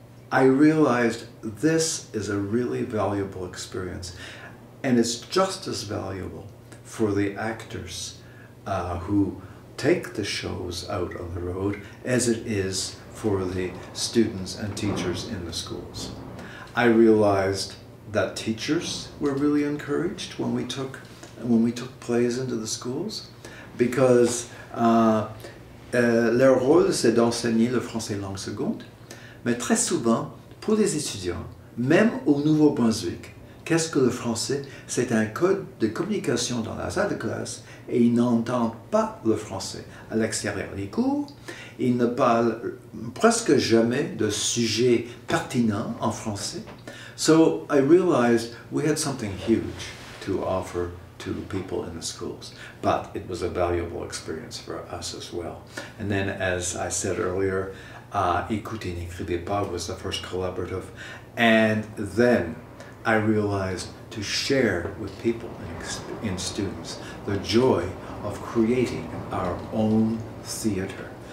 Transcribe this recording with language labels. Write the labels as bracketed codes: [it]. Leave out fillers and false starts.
[en] I realized this is a really valuable experience, and it's just as valuable for the actors who take the shows out on the road as it is for the students and teachers in the schools. I realized that teachers were really encouraged when we took plays into the schools, because [fr] leur rôle c'est d'enseigner le français langue seconde, mais très souvent pour les étudiants, même au Nouveau-Brunswick, qu'est-ce que le français? C'est un code de communication dans la salle de classe, et ils n'entendent pas le français à l'extérieur des cours. Ils ne parlent presque jamais de sujets pertinents en français. [en] So I realized we had something huge to offer to people in the schools, but it was a valuable experience for us as well. And then, as I said earlier, Écoutez, n'écrivez pas was the first collaborative, and then I realized to share with people and students the joy of creating our own theater.